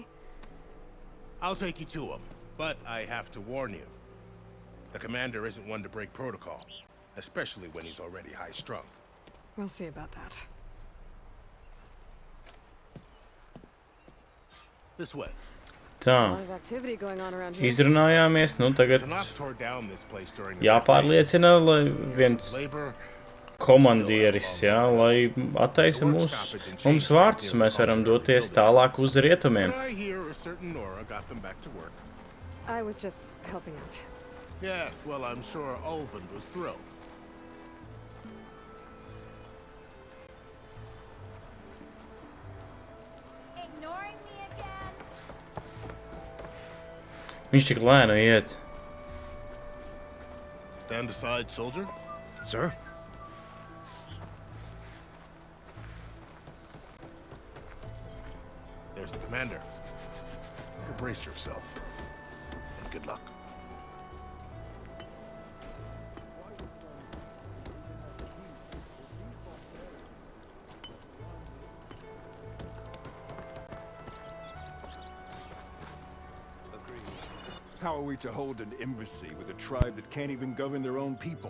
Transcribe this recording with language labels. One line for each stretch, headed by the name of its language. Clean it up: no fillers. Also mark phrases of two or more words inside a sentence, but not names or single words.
English: I'll take you to him, but I have to warn you. The commander isn't one to break protocol, especially when he's already high-strung. We'll see about that. This way.
Latvian: Tā,
English: A lot of activity going on around here.
Latvian: izrunājāmies, nu tagad
English: Tanakh tore down this place during the
Latvian: jāpārliecina, lai viens
English: labor.
Latvian: komandieris, jā, lai attaisa mums vārtus, mēs varam doties tālāk uz Rietumiem.
English: But I hear a certain Nora got them back to work. I was just helping out. Yes, well, I'm sure Ulvin was thrilled. Ignoring me again?
Latvian: Viņš tik lēni iet.
English: Stand aside, soldier. Sir? There's the commander. Brace yourself. And good luck. How are we to hold an embassy with a tribe that can't even govern their own people?